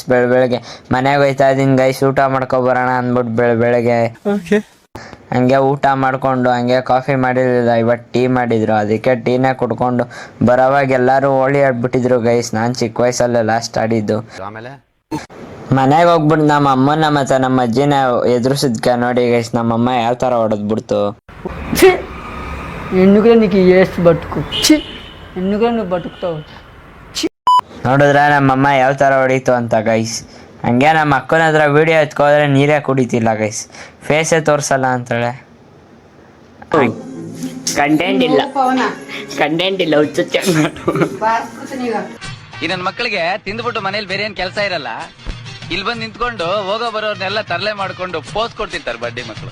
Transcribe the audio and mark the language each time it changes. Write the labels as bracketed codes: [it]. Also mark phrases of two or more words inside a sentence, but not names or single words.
[kn] ಬೆಳಗ್ಗೆ ಮನೆಗೆ ಹೋಯ್ತಾ ಇದ್ದೀನಿ ಗೈಸ್, ಊಟ ಮಾಡ್ಕೊಬರೋಣ ಅಂದ್ಬಿಟ್ಟು ಬೆಳಗ್ಗೆ ಹಂಗೆ ಊಟ ಮಾಡಿಕೊಂಡು ಹಂಗೆ ಕಾಫಿ ಮಾಡಿರಲಿಲ್ಲ, ಇವತ್ತು ಟೀ ಮಾಡಿದ್ರು. ಅದಕ್ಕೆ ಟೀನೇ ಕುಡ್ಕೊಂಡು ಬರೋವಾಗ ಎಲ್ಲರೂ ಹೋಳಿ ಆಡ್ಬಿಟ್ಟಿದ್ರು ಗೈಸ್. ನಾನು ಚಿಕ್ಕ ವಯಸ್ಸಲ್ಲೇ ಲಾಸ್ಟ್ ಆಡಿದ್ದು. ಮನೆಗೆ ಹೋಗ್ಬಿಟ್ಟು ನಮ್ಮ ಅಮ್ಮನ ಮತ್ತು ನಮ್ಮ ಅಜ್ಜಿನ ಎದುರಿಸಿದ್ಕೆ ನೋಡಿ ಗೈಸ್, ನಮ್ಮಮ್ಮ ಯಾವ ಥರ ಹೊಡೆದ್ಬಿಡ್ತು. [te] ఎందుకు నీకు ఏసి బతుకు ఎందుకు నువ్వు బతుకుతావు. [kn] ನೋಡಿದ್ರೆ ನಮ್ಮಮ್ಮ ಯಾವ ಥರ ಹೊಡೀತು ಅಂತ ಗೈಸ್. ಹಂಗೆ ನಮ್ಮ ಅಕ್ಕನ ಹತ್ರ ವೀಡಿಯೋ ಎತ್ಕೋದ್ರೆ ನೀರೇ ಕುಡಿತಿಲ್ಲ ಗೈಸ್, ಫೇಸೇ ತೋರಿಸಲ್ಲ ಅಂತಾಳೆ. ಕಂಟೆಂಟ್ ಇಲ್ಲ ಹುಚ್ಚು. ಈ ನನ್ನ ಮಕ್ಕಳಿಗೆ ತಿಂದ್ಬಿಟ್ಟು ಮನೇಲಿ ಬೇರೆ ಏನ್ ಕೆಲಸ ಇರಲ್ಲ, ಇಲ್ಲಿ ಬಂದು ನಿಂತ್ಕೊಂಡು ಹೋಗೋ ಬರೋರ್ನೆಲ್ಲ ತರಲೆ ಮಾಡ್ಕೊಂಡು ಪೋಸ್ ಕೊಡ್ತಿರ್ತಾರೆ ಬಡ್ಡಿ ಮಕ್ಕಳು.